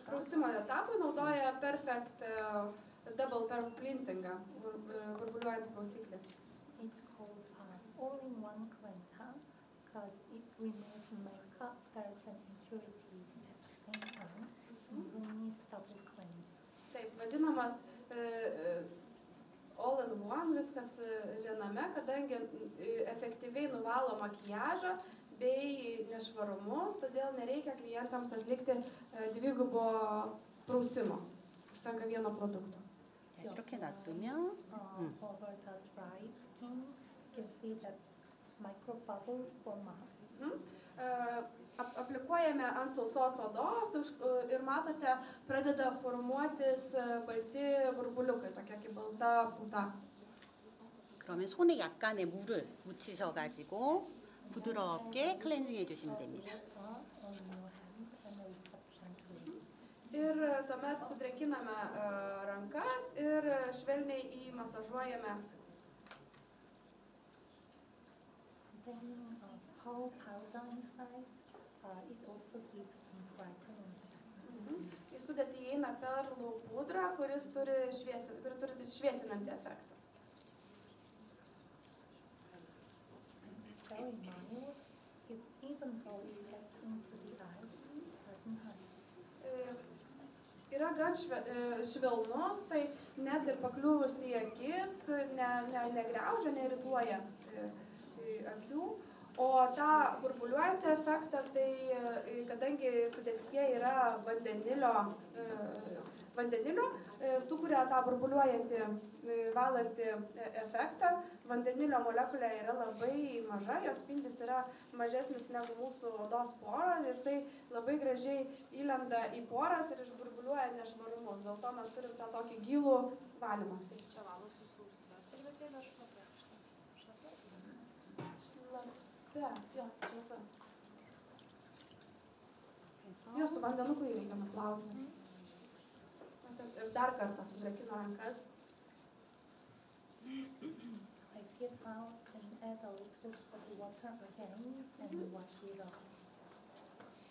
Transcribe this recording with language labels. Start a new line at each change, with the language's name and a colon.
Lithuanian: Prausimo etapui naudoja Perfect Double Cleansingą, burbuliuojantį prausiklį.
English: It's called all-in-one cleanser because it removes makeup, dirt and impurities at the same time. You need double cleanser.
Lithuanian: Taip, vadinamas all-in-one, viskas viename, kadangi efektyviai nuvalo makiažą bei nešvarumus, todėl nereikia klientams atlikti dvigubo prausimo. Užtenka vieno produkto.
Korean: 이렇게 놔두면
English: Over the dry skin, you can see that micro bubbles form up.
Lithuanian: Aplikuojame ant sausos odos ir matote, pradeda formuotis balti burbuliukai, tokia kaip balta puta.
Korean: 그러면 손에 약간의 물을 묻히셔가지고 부드럽게 클렌징 해주시면 됩니다.
English: in your hand and a reception clean.
Lithuanian: Ir tuomet sudrėkiname rankas ir švelniai įmasažuojame.
English: Containing pearl powder inside, it also gives some brightening effect.
Lithuanian: Į sudėtį įeina perlų pudra, kuri turi šviesinantį efektą.
English: It's very mild, even though it gets into the eyes, it doesn't hurt.
Lithuanian: Yra gan švelnus, tai net ir pakliuvus į akis negriaužia, neirituoja akių. O tą burbuliuojantį efektą, tai kadangi sudėtyje yra vandenilio, sukuria tą burbuliuojantį, valantį efektą. Vandenilio molekulė yra labai maža, jos spindis yra mažesnis negu mūsų odos pora ir jisai labai gražiai įlenda į poras ir išburbuliuoja nešvarumus. Dėl to mes turim tą tokį gilų valymą. Tai čia valosi su servetėle šlapia. Jo, su vandenuku reikia nuplauti. Ir dar kartą sudrėkina rankas.
English: I get out and add a little of water again and wash it off.